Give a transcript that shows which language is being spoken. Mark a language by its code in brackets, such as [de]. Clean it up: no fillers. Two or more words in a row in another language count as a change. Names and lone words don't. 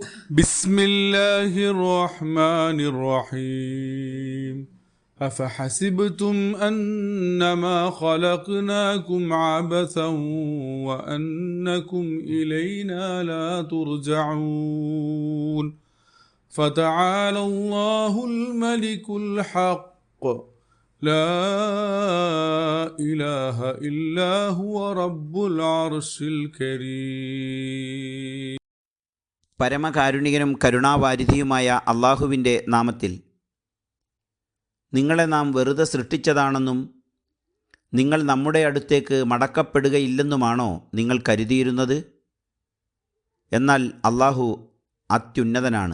[ar] بسم الله الرحمن الرحيم أفحسبتم أنما خلقناكم عبثا وأنكم إلينا لا ترجعون فتعالى الله الملك الحق لا إله إلا هو رب العرش الكريم. [ml] പരമകാരുണികനും കരുണാവാരിധിയുമായ അള്ളാഹുവിൻ്റെ നാമത്തിൽ. നിങ്ങളെ നാം വെറുതെ സൃഷ്ടിച്ചതാണെന്നും നിങ്ങൾ നമ്മുടെ അടുത്തേക്ക് മടക്കപ്പെടുകയില്ലെന്നുമാണോ നിങ്ങൾ കരുതിയിരുന്നത്? എന്നാൽ അള്ളാഹു അത്യുന്നതനാണ്.